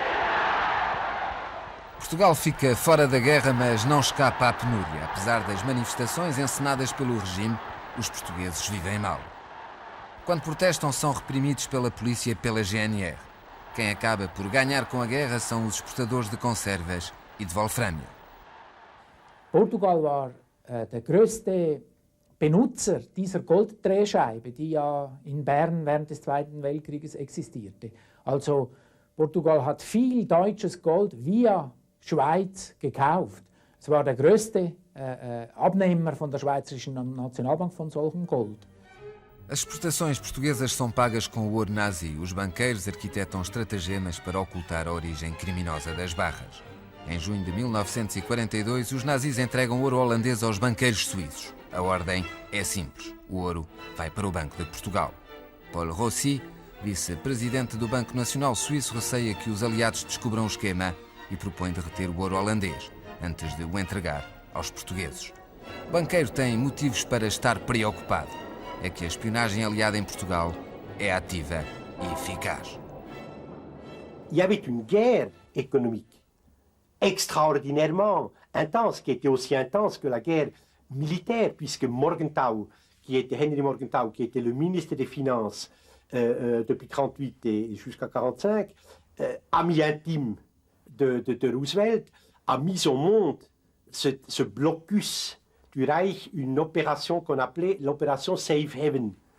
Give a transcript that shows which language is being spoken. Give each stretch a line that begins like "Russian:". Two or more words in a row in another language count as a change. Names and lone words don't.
Portuguese: Portugal fica fora da guerra, mas não escapa à penúria. Apesar das manifestações encenadas pelo regime, os portugueses vivem mal. Quando protestam, são reprimidos pela polícia e pela GNR. Quem acaba por ganhar com a guerra são os exportadores de conservas e de wolframio.
German: Portugal war der größte Benutzer dieser Golddrehscheibe, die ja in Bern während des Zweiten Weltkrieges existierte. Also Portugal hat viel deutsches Gold via Schweiz gekauft. Es war der größte Abnehmer von der Schweizerischen Nationalbank von solchem Gold.
Portuguese: As exportações portuguesas são pagas com o ouro nazi. Os banqueiros arquitetam estratagemas para ocultar a origem criminosa das barras. Em junho de 1942, os nazis entregam ouro holandês aos banqueiros suíços. A ordem é simples. O ouro vai para o Banco de Portugal. Paul Rossi, vice-presidente do Banco Nacional Suíço, receia que os aliados descubram o esquema e propõe derreter o ouro holandês antes de o entregar aos portugueses. O banqueiro tem motivos para estar preocupado. É que a espionagem aliada em Portugal é ativa e eficaz.
French: Il y avait une guerre économique extraordinairement intense, qui était aussi intense que la guerre militaire, puisque Morgenthau, Henry Morgenthau, qui était le ministre des Finances depuis 1938 et jusqu'à 1945, ami intime de Roosevelt, a mis au monde ce blocus du Reich, une opération qu'on appelait l'opération Safe Haven,